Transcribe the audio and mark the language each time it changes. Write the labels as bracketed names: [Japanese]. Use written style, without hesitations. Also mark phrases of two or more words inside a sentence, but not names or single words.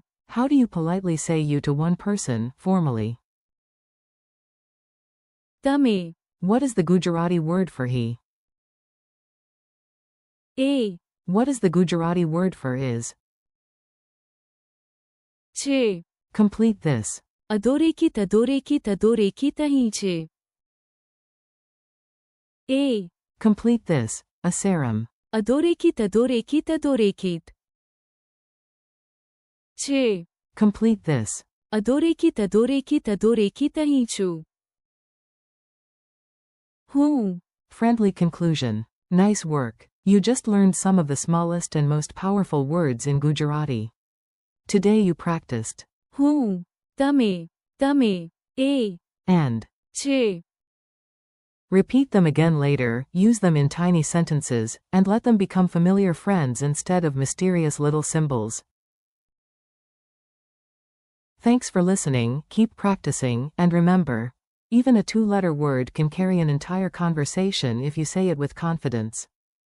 [English] How do you politely say you to one person, formally? [Gujarati] તમે. [English] What is the Gujarati word for he? [Gujarati] એ. [English] What is the Gujarati word for is? [Gujarati] છે. [English] Complete this. [Gujarati] અધોરેખિત અધોરેખિત અધોરેખિત અહીં છે. એ. [English] Complete this. A serum. [Gujarati] અધોરેખિત અધોરેખિત અધોરેખિત. છે. [English] Complete this. [Gujarati] અધોરેખિત અધોરેખિત અધોરેખિત અહીં છું. હું. [English] Friendly conclusion. Nice work. You just learned some of the smallest and most powerful words in Gujarati. Today you practiced. [Gujarati] હું. તમે. તમે. એ. [English] And. [Gujarati] છે. [English] Repeat them again later, use them in tiny sentences, and let them become familiar friends instead of mysterious little symbols. Thanks for listening, keep practicing, and remember, even a two-letter word can carry an entire conversation if you say it with confidence.